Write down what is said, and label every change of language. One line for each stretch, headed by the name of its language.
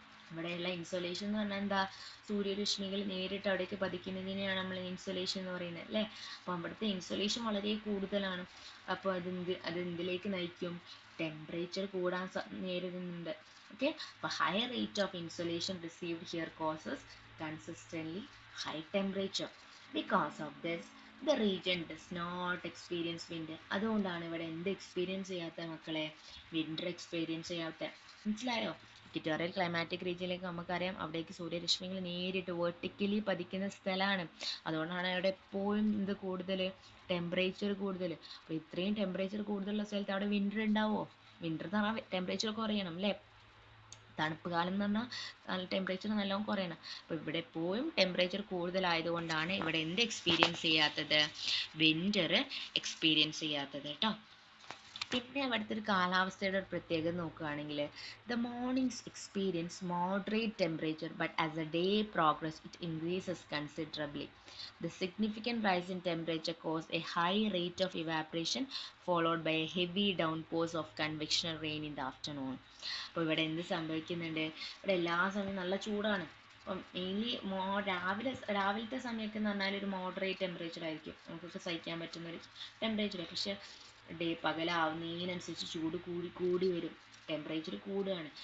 Malayalam: ഇവിടെയുള്ള ഇൻസൊലേഷൻ എന്ന് പറഞ്ഞാൽ എന്താ, സൂര്യരശ്മികൾ നേരിട്ട് അവിടേക്ക് പതിക്കുന്നതിനെയാണ് നമ്മൾ ഇൻസൊലേഷൻ എന്ന് പറയുന്നത് അല്ലേ. അപ്പോൾ അവിടുത്തെ ഇൻസൊലേഷൻ വളരെ കൂടുതലാണ്. അപ്പോൾ അത് എന്തിലേക്ക് നയിക്കും, ടെമ്പറേച്ചർ കൂടാൻ നേരിടുന്നുണ്ട്. ഓക്കെ, അപ്പോൾ
English: High rate of insolation received here causes consistently high temperature. Because of this, the region does not experience winter.
Malayalam: അതുകൊണ്ടാണ് ഇവിടെ എന്ത് എക്സ്പീരിയൻസ് ചെയ്യാത്ത മക്കളെ, വിൻ്റർ എക്സ്പീരിയൻസ് ചെയ്യാത്ത. മനസ്സിലായോ? ഇക്വറ്റോറിയൽ ക്ലൈമാറ്റിക് റീജിയനിലേക്ക് നമുക്കറിയാം അവിടേക്ക് സൂര്യരശ്മികൾ നേരിട്ട് വെർട്ടിക്കലി പതിക്കുന്ന സ്ഥലമാണ്. അതുകൊണ്ടാണ് അവിടെ എപ്പോഴും ഇത് കൂടുതൽ, ടെമ്പറേച്ചർ കൂടുതൽ. അപ്പോൾ ഇത്രയും ടെമ്പറേച്ചർ കൂടുതലുള്ള സ്ഥലത്ത് അവിടെ വിൻ്റർ ഉണ്ടാവുമോ? വിൻ്റർ എന്ന് പറഞ്ഞാൽ ടെമ്പറേച്ചർ കുറയണം അല്ലേ. തണുപ്പ് കാലം എന്ന് പറഞ്ഞാൽ ടെമ്പറേച്ചർ നല്ലോണം കുറയണം. അപ്പോൾ ഇവിടെ എപ്പോഴും ടെമ്പറേച്ചർ കൂടുതലായതുകൊണ്ടാണ് ഇവിടെ എന്ത് എക്സ്പീരിയൻസ് ചെയ്യാത്തത്, വിൻ്റർ എക്സ്പീരിയൻസ് ചെയ്യാത്തത് കേട്ടോ. പിന്നെ അവിടുത്തെ ഒരു കാലാവസ്ഥയുടെ ഒരു പ്രത്യേകത നോക്കുകയാണെങ്കിൽ
English: The mornings experience moderate temperature but as a day progress it increases considerably. The significant rise in temperature caused a high rate of evaporation followed by a heavy downpours of convectional rain in the afternoon.
Malayalam: അപ്പോൾ ഇവിടെ എന്ത് സംഭവിക്കുന്നുണ്ട്, ഇവിടെ എല്ലാ സമയവും നല്ല ചൂടാണ്. അപ്പം മെയിൻലി രാവിലത്തെ സമയമൊക്കെ എന്ന് പറഞ്ഞാൽ ഒരു മോഡറേറ്റ് ടെമ്പറേച്ചർ ആയിരിക്കും, നമുക്കൊക്കെ സഹിക്കാൻ പറ്റുന്ന ഒരു ടെമ്പറേച്ചർ. പക്ഷെ പകലാവുന്നതിനനുസരിച്ച് ചൂട് കൂടി കൂടി വരും, ടെമ്പറേച്ചർ കൂടുകയാണ്.